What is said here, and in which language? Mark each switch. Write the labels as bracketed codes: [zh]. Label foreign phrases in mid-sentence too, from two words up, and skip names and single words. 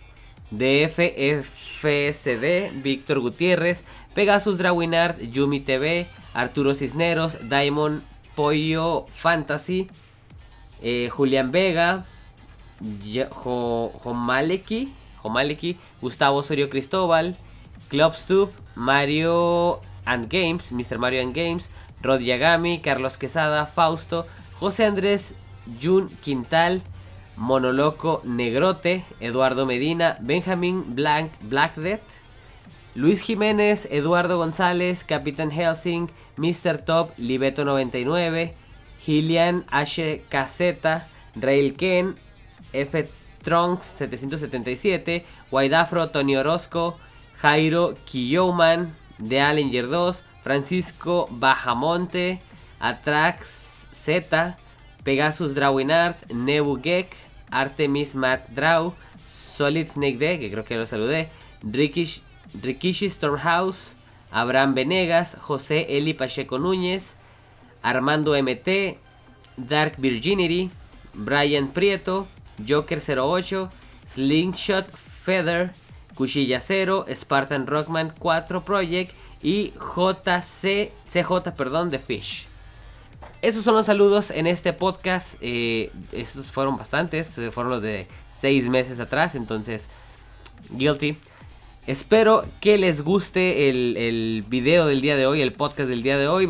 [es] DFFCD, Víctor Gutiérrez, Pegasus Drawinart, Yumi TV, Arturo Cisneros, Diamond Pollo Fantasy, Julián Vega, Jomaleki, Gustavo Osorio Cristóbal, Clubstube, Mario and Games, Mr. Mario and Games, Rod Yagami, Carlos Quesada, Fausto, José Andrés Jun Quintal, Monoloco Negrote, Eduardo Medina, Benjamín Blackdeath, Luis Jiménez, Eduardo González, Capitán Helsing, Mr. Top, Libeto 99, Gillian HKZ, Rail Ken, F. Trunks 777, Guaidafro, Tony Orozco, Jairo Kiyoman, The Allenger 2, Francisco Bajamonte, Atrax Z, Pegasus Drawinart, Nebu Gek, Artemis Matt Draw, Solid Snake D, que creo que lo saludé, Rikishi Stormhouse, Abraham Venegas, José Eli Pacheco Núñez, Armando MT, Dark Virginity, Brian Prieto, Joker 08, Slingshot Feather, Cuchilla 0, Spartan Rockman 4 Project y CJ de Fish. Esos son los saludos en este podcast. Estos fueron bastantes, fueron los de 6 meses atrás, entonces guilty. Espero que les guste el video del día de hoy, el podcast del día de hoy.